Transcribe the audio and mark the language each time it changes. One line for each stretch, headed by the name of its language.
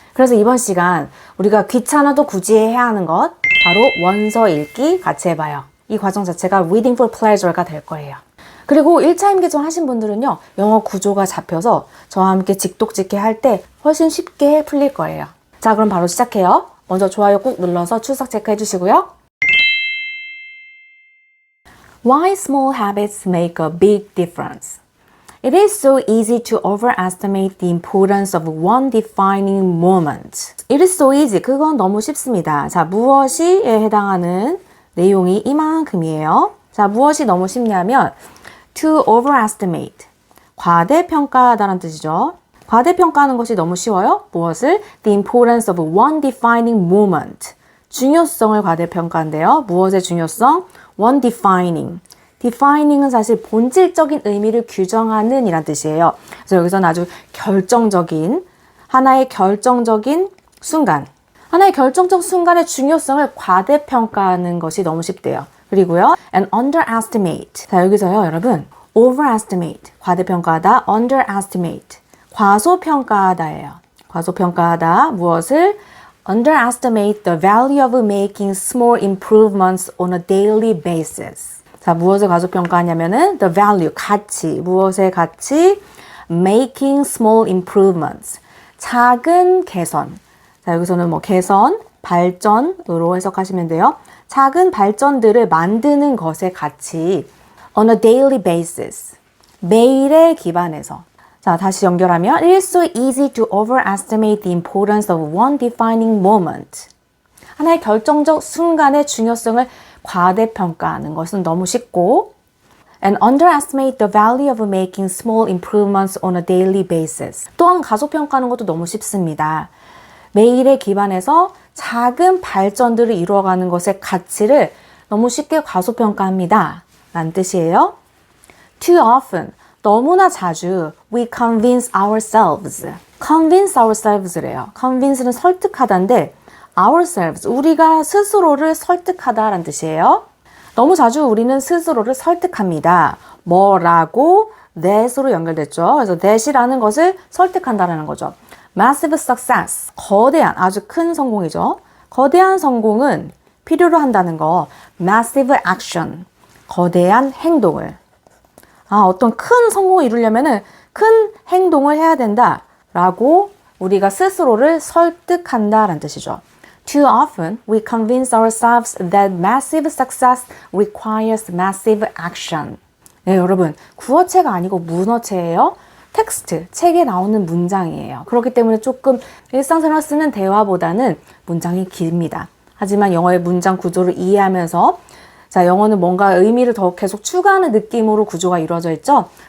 Korean: 그래서 이번 시간 우리가 귀찮아도 굳이 해야 하는 것, 바로 원서 읽기 같이 해봐요. 이 과정 자체가
English: reading for pleasure
Korean: 가 될 거예요. 그리고 1차 임기전 하신 분들은요 영어 구조가 잡혀서 저와 함께 직독직해 할 때 훨씬 쉽게 풀릴 거예요. 자, 그럼 바로 시작해요. 먼저 좋아요 꾹 눌러서 출석 체크해 주시고요.
English: Why small habits make a big difference? It is so easy to overestimate the importance of one defining moment. It is so easy.
Korean: 그건 너무 쉽습니다. 자, 무엇이에 해당하는 내용이 이만큼이에요. 자, 무엇이 너무 쉽냐면
English: to overestimate.
Korean: 과대평가하다는 뜻이죠. 과대평가하는 것이 너무 쉬워요. 무엇을?
English: The importance of one defining moment.
Korean: 중요성을 과대평가한대요. 무엇의 중요성?
English: One defining.
Korean: defining은 사실 본질적인 의미를 규정하는 이란 뜻이에요. 그래서 여기서는 아주 결정적인, 하나의 결정적인 순간. 하나의 결정적 순간의 중요성을 과대평가하는 것이 너무 쉽대요. 그리고요,
English: and underestimate.
Korean: 자, 여기서요, 여러분, overestimate. 과대평가하다, underestimate. 과소평가하다예요. 과소평가하다. 무엇을?
English: Underestimate the value of making small improvements on a daily basis.
Korean: 자, 무엇을 과소평가하냐면은
English: the value,
Korean: 가치. 무엇의 가치?
English: Making small improvements.
Korean: 작은 개선. 자, 여기서는 뭐 개선, 발전으로 해석하시면 돼요. 작은 발전들을 만드는 것의 가치.
English: On a daily basis.
Korean: 매일에 기반해서. 자, 다시 연결하면
English: It is so easy to overestimate the importance of one defining moment.
Korean: 하나의 결정적 순간의 중요성을 과대평가하는 것은 너무 쉽고
English: and underestimate the value of making small improvements on a daily basis.
Korean: 또한 과소평가하는 것도 너무 쉽습니다. 매일에 기반해서 작은 발전들을 이루어가는 것의 가치를 너무 쉽게 과소평가합니다. 라는 뜻이에요.
English: Too often.
Korean: 너무나 자주
English: we convince ourselves. convince ourselves
Korean: 래요. convince는 설득하다인데 ourselves, 우리가 스스로를 설득하다라는 뜻이에요. 너무 자주 우리는 스스로를 설득합니다. 뭐라고? that으로 연결됐죠. 그래서 that이라는 것을 설득한다라는 거죠.
English: massive success,
Korean: 거대한, 아주 큰 성공이죠. 거대한 성공은 필요로 한다는 거.
English: massive action,
Korean: 거대한 행동을. 어떤 큰 성공을 이루려면은 큰 행동을 해야 된다라고 우리가 스스로를 설득한다라는 뜻이죠.
English: Too often we convince ourselves that massive success requires massive action.
Korean: 네, 여러분, 구어체가 아니고 문어체예요. 텍스트, 책에 나오는 문장이에요. 그렇기 때문에 조금 일상생활 쓰는 대화보다는 문장이 깁니다. 하지만 영어의 문장 구조를 이해하면서 자, 영어는 뭔가 의미를 더 계속 추가하는 느낌으로 구조가 이루어져 있죠.